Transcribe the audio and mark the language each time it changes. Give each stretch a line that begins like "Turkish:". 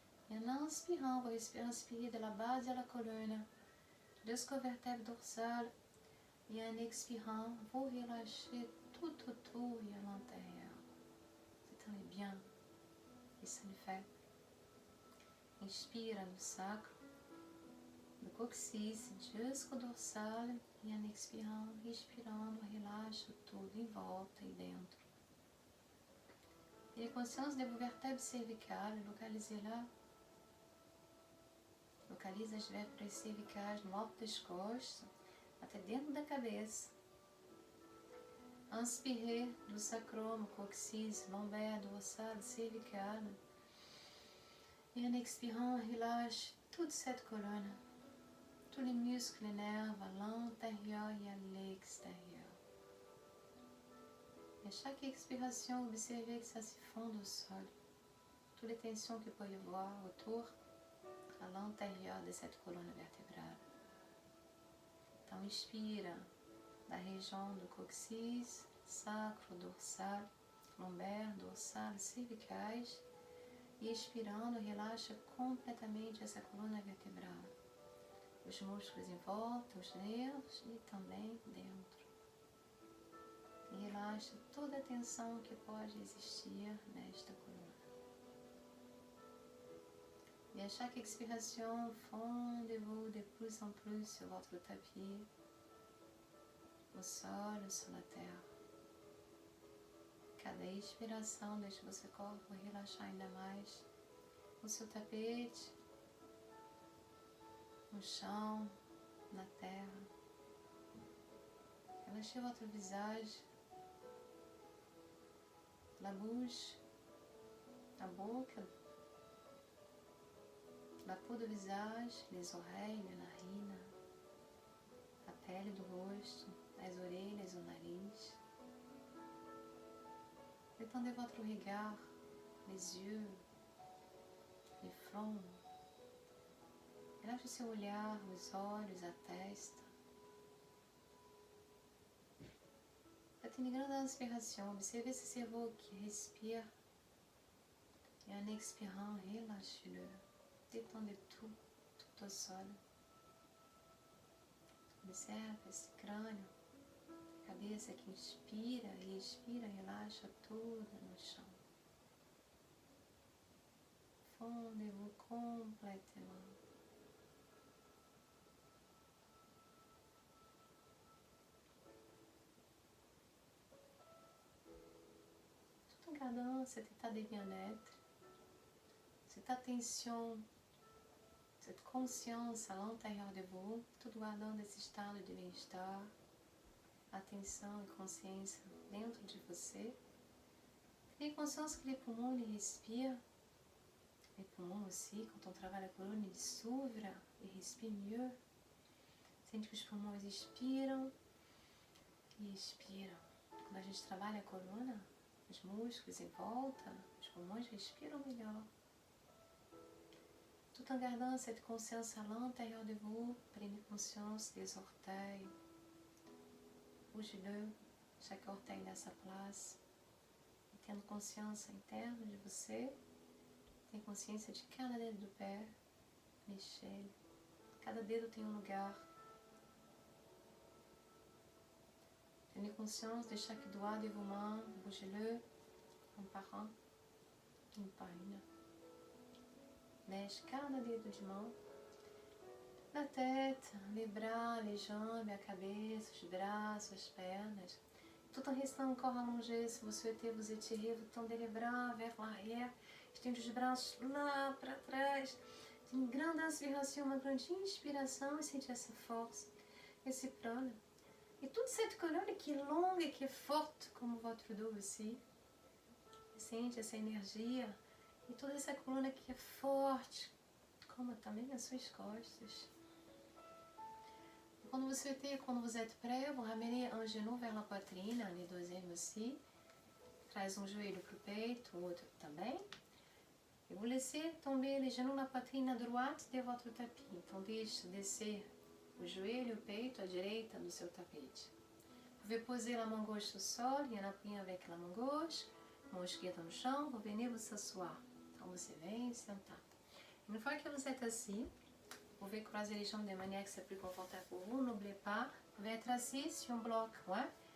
French: E en inspirant, vous inspirez de la base de la colonne jusqu'au vertèbre dorsal. Et en expirant, vous relâchez tout autour et à l'intérieur. C'est très bien. Et ça le fait.
Portuguese: Inspira no sacro. do cóccix
French: jusqu'au
Portuguese: dorsal. E en expirando, respirando, relaxa tudo em volta e dentro. E a consciência
French: de vos vertèbres cervicales, localisez lá.
Portuguese: Localize as vértebras cervicais no alto das costas, até dentro da cabeça.
French: Inspirez do sacrum, cóccix, lombaire, dorsal, cervical. Et en expirant, relâche toute cette colonne, tous les muscles et nerfs à l'intérieur et à l'extérieur. Et à chaque expiration, observez que ça se fonde au sol. Toutes les tensions qu'il peut y avoir autour, à l'intérieur de cette colonne vertébrale.
Portuguese: Então, inspira da região do cóccix, sacro, dorsal, lombar, dorsal, cervicais. E expirando, relaxa completamente essa coluna vertebral. Os músculos em volta, os nervos e também dentro. E relaxa toda a tensão que pode existir nesta coluna.
French: Et à chaque expiration, fondez-vous de plus en plus sur votre tapis, au sol ou sur la terre.
Portuguese: Cada expiração deixa o seu corpo relaxar ainda mais no seu tapete, no chão, na terra.
French: Relaxez votre visage, la bouche,
Portuguese: a boca,
French: la peau do visage, les oreilles, les narines,
Portuguese: a pele do rosto, as orelhas, o nariz.
French: Détendez votre regard, les yeux, les fronts.
Portuguese: Relaxe o seu olhar, os olhos, a testa.
French: Faites une grande inspiration. Observez ce cerveau qui respire. Et en expirant, relâchez-le. Détendez tout au sol.
Portuguese: Observe esse crânio, a cabeça que inspira e expira, relaxa tudo no chão.
French: Fondez-vous complètement. Tout en gardant cet état de bien-être, cette attention, cette conscience à l'intérieur de vous,
Portuguese: tudo guardando esse estado de bem-estar, atenção e consciência dentro de você. Tenha consciência que
French: les poumons ils respirent, les poumons aussi, quand on travaille la colonne, ils s'ouvrent et respirent mieux.
Portuguese: Sente que os pulmões inspiram e expiram. Quando a gente trabalha a coluna, os músculos em volta, os pulmões respiram melhor.
French: Tout en gardant cette conscience à l'intérieur de vous, prenez conscience des orteils. Bougez-le, chaque orteil nessa place.
Portuguese: E tendo consciência interna de você, tem consciência de cada dedo do pé, mexer. Cada dedo tem um lugar.
French: Tenez conscience de chaque doigt de vos mains, bougez-le, un par un, une par une.
Portuguese: Mexe cada dedo de mão.
French: La tête, les bras, les jambes,
Portuguese: a cabeça, os braços, as pernas.
French: Tout en restant encore allongé, si vous souhaitez vous étirer, vous tendez les bras vers l'arrière.
Portuguese: Estende os braços lá para trás. Tem uma grande inspiration, uma grande inspiração e sente essa força, esse prana.
French: Et toute cette colonne qui est longue et qui est forte, comme votre dos aussi.
Portuguese: Sente essa energia. E toda essa coluna que é forte, como também as suas costas.
French: Quando vous êtes prêt, vous ramenez un genou vers la poitrine, les deuxièmes aussi.
Portuguese: Traz um joelho para o peito, o outro também.
French: E vous laissez tomber les genoux na poitrine à droite de votre tapis.
Portuguese: Então deixe descer o joelho e o peito à direita do seu tapete.
French: Vous pouvez poser la main gauche au sol et en appuyant avec la main gauche,
Portuguese: mão esquerda no chão,
French: vous venez vous s'asseoir.
Portuguese: Então você vem sentar.
French: Une fois que vous êtes assis, vous pouvez croiser les jambes de manière que c'est plus confortable pour vous. N'oubliez pas, vous pouvez être assis sur un bloc, ouais?